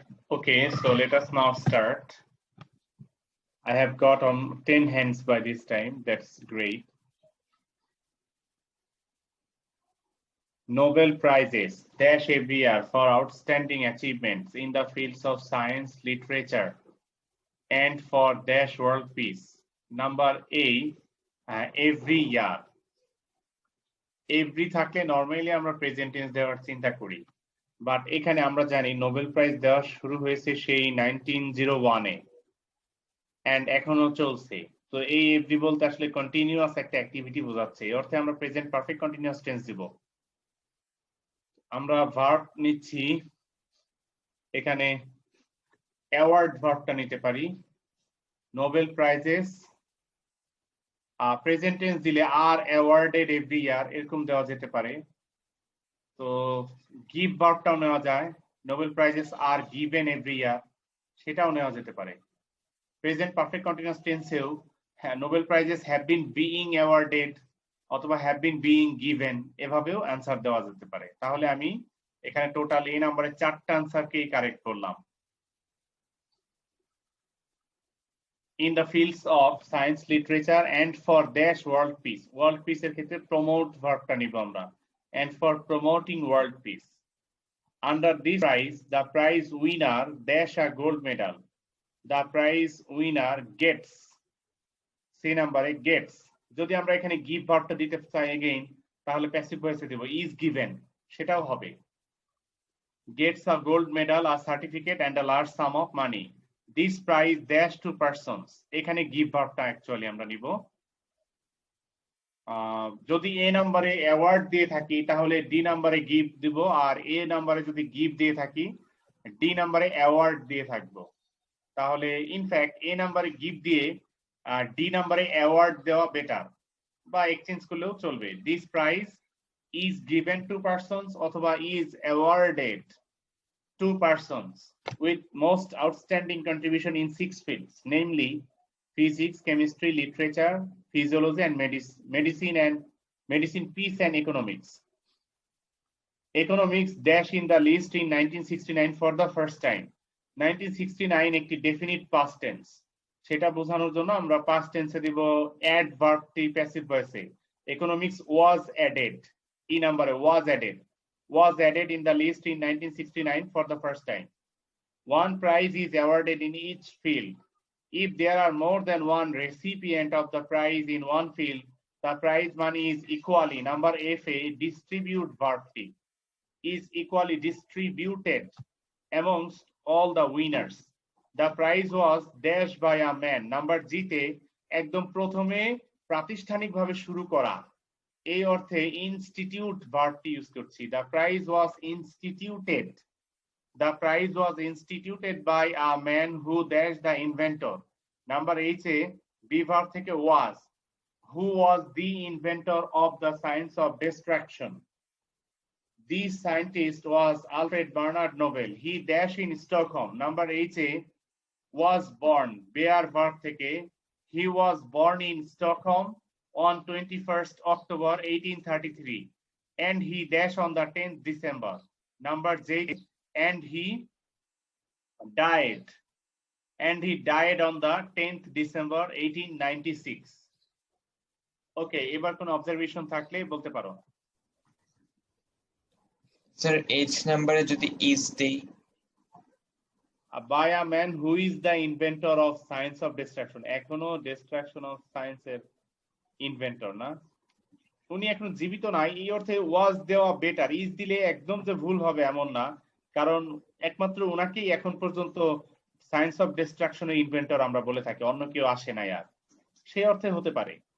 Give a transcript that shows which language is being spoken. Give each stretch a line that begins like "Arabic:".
English: Okay, so let us now start. I have got on 10 hands by this time. That's great. Nobel Prizes dash every year for outstanding achievements in the fields of science, literature, and for dash world peace. Number A, every year.
Bangla: Every থাকলে normally আমরা present tense দেওয়ার চিন্তা করি, but এখানে আমরা জানি Nobel prize দেওয়া শুরু হয়েছে সেই 1901 এন্ড এখনো চলছে। তো এই এভরি বলতে আসলে কন্টিনিউয়াস একটা অ্যাক্টিভিটি বোঝাচ্ছে, এই অর্থে আমরা প্রেজেন্ট পারফেক্ট কন্টিনিউয়াস টেন্স দিব। আমরা ভার্ব নিচ্ছি, এখানে অ্যাওয়ার্ড ভার্বটা নিতে পারি। নোবেল প্রাইজেস প্রেজেন্ট টেন্স দিলে আর অ্যাওয়ার্ডেড এভরি ইয়ার এরকম দেওয়া যেতে পারে। তো গিভ ভার্বটাও নেওয়া যায়, Nobel prices are given every year সেটাও নেওয়া যেতে পারে। Present perfect continuous টেন্সেও Nobel prices have been being awarded অথবা হ্যাভ বিন বিইং গিভেন এভাবেও অ্যান্সার দেওয়া যেতে পারে। তাহলে আমি এখানে টোটাল এই নম্বরে 4টা অ্যান্সারকেই কারেক্ট করলাম।
English: In the fields of science, literature, and for dash world peace.
Bangla: World peace এর ক্ষেত্রে promote ভার্বটা নিব আমরা,
English: and for promoting world peace. Under this prize, the prize winner dash a gold medal. The prize winner gets,
Bangla: সেই নাম্বারে
English: gets।
Bangla: যদি আমরা এখানে give ভার্বটা দিতে চাই again, তাহলে প্যাসিভ ভয়েসে দেব is given, সেটাও হবে।
English: Gets a gold medal, a certificate, and a large sum of money. This prize dash to persons,
Bangla: এখানে give ভার্বটা অ্যাকচুয়ালি আমরা নিব। যদি এ নাম্বারে অ্যাওয়ার্ড দিয়ে থাকি তাহলে ডি নাম্বারে গিভ দিব, আর এ নাম্বারে যদি গিভ দিয়ে থাকি ডি নাম্বারে অ্যাওয়ার্ড দিয়ে থাকবো। তাহলে ইনফ্যাক্ট এ নাম্বারে গিফট দিয়ে ডি নাম্বারে অ্যাওয়ার্ড দেওয়া বেটার, বা এক্সচেঞ্জ করলেও চলবে।
English: This prize is given to persons অথবা is awarded to persons with most outstanding contribution in 6 fields, namely physics, chemistry, literature, physiology and medicine, peace and economics. Economics dash in the list in 1969 for the first time.
Bangla: 1969 একটি definite past tense, সেটা বোঝানোর জন্য আমরা past tense এ দিব add verb T passive voice A.
English: Economics was added, e number was added in the list in 1969 for the first time. One prize is awarded in each field. If there are more than one recipient of the prize in one field, the prize money is equally, number F a distribute verb টি is equally distributed amongst all the winners. The prize was dashed by a man.
Bangla: Number G তে একদম প্রথমে প্রাতিষ্ঠানিকভাবে শুরু করা, এই অর্থে institute ভার্বটি use করছি।
English: The prize was instituted. The prize was instituted by a man who dashed the inventor. Number H এ be verb থেকে was. Who was the inventor of the science of destruction? The scientist was Alfred Bernard Nobel. He dashed in Stockholm. Number H a was born. Bear verb থেকে he was born in Stockholm on 21st October 1833, and he dashed on the 10th December. Number J, and he died. And he died on the 10th December 1896.
Bangla: Okay, এবার কোন observation থাকলে বলতে পারো। Sir H নাম্বারে যদি is দেই,
English: By a man who is the inventor of science of destruction.
Bangla: এখনো destruction of science এর ইনভেন্টর না, উনি এখন জীবিত নাই, এই অর্থে ওয়াজ দেওয়া বেটার। ইজ দিলে একদম যে ভুল হবে এমন না, কারণ একমাত্র ওনাকেই এখন পর্যন্ত সায়েন্স অফ ডিস্ট্রাকশনের ইনভেন্টর আমরা বলে থাকি, অন্য কেউ আসে নাই আর, সেই অর্থে হতে পারে।